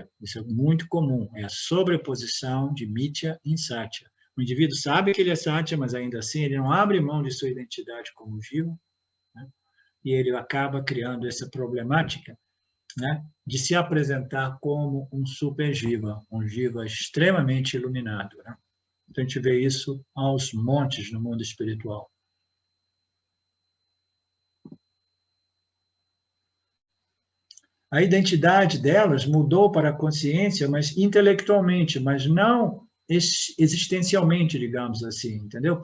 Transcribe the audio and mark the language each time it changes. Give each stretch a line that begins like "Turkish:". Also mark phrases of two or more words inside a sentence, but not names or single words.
Portuguese: Isso é muito comum, é a sobreposição de Mithya em Satya. O indivíduo sabe que ele é Satya, mas ainda assim ele não abre mão de sua identidade como Jiva, né? e ele acaba criando essa problemática, né, de se apresentar como um super jiva, um jiva extremamente iluminado, né? Então, a gente vê isso aos montes no mundo espiritual. A identidade delas mudou para a consciência, mas intelectualmente, mas não existencialmente, digamos assim, entendeu?